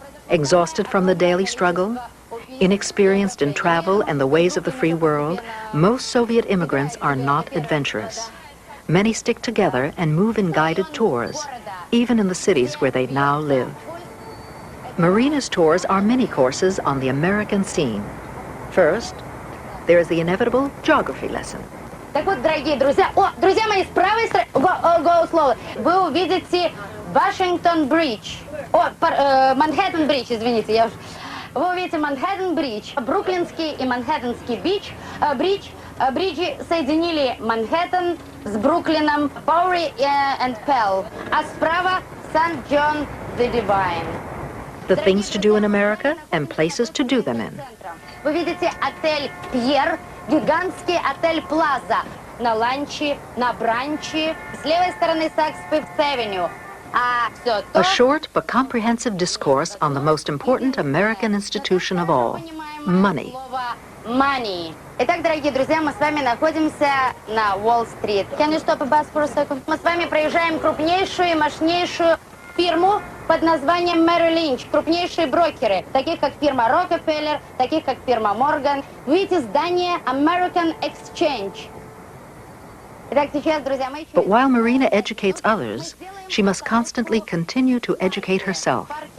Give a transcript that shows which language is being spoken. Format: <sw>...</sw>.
<en>Exhausted from the daily struggle, inexperienced in travel and the ways of the free world, most Soviet immigrants are not adventurous. Many stick together and move in guided tours, even in the cities where they now live. Marina's tours are mini courses on the American scene. First, there is the inevitable geography lesson.</en> <ru>Так вот, дорогие друзья, друзья мои, с правой стороны, слово, вы увидите Вашингтон-Бридж, Манхэттен-Бридж, извините, вы увидите Манхэттен-Бридж, Бруклинский и Манхэттенский бриджи соединили Манхэттен с Бруклином, Bowery and Pell, а справа St.</ru> <en>the Divine. The things to do in America and places to do them in.</en> <ru>Вы видите отель Пьер, гигантский отель Плаза на ланче, на бранче, с левой стороны Saks Fifth Avenue.</ru> <en>A short but comprehensive discourse on the most important American institution of all, money. Money.</en> <ru>Итак, дорогие друзья, мы с вами находимся на Уолл-стрит.</ru> <en>Can you stop a bus for a second?</en> <ru>Мы с вами проезжаем крупнейшую и мощнейшую фирму под названием Merrill Lynch, крупнейшие брокеры, таких как фирма Rockefeller, таких как фирма Morgan. Вы видите здание American Exchange. Итак, сейчас, друзья мои...</ru> <en>But while Marina educates others, she must constantly continue to educate herself.</en>